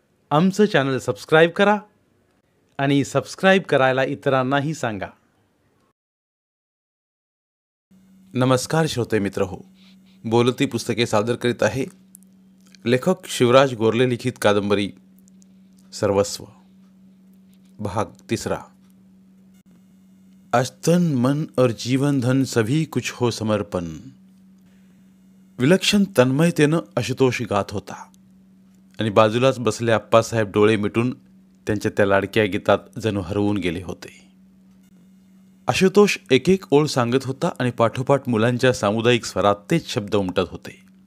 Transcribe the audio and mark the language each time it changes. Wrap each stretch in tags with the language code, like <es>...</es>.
<mr>आमचं channel subscribe करा आणि सबस्क्राईब करायला इतरांनाही सांगा. नमस्कार श्रोते मित्र हो, बोलती पुस्तके सादर करीत आहे लेखक शिवराज गोरले लिखित कादंबरी सर्वस्व, भाग 3.</mr> <hi>आज तन मन और जीवन धन सभी कुछ हो समर्पण.</hi> <mr>विलक्षण तन्मयतेनं आशुतोष गात होता आणि बाजूलाच बसले आप्पासाहेब डोळे मिटून त्यांच्या त्या लाडक्या गीतात जणू हरवून गेले होते. आशुतोष एक एक ओळ सांगत होता आणि पाठोपाठ मुलांच्या सामुदायिक स्वरात तेच शब्द उमटत होते.</mr>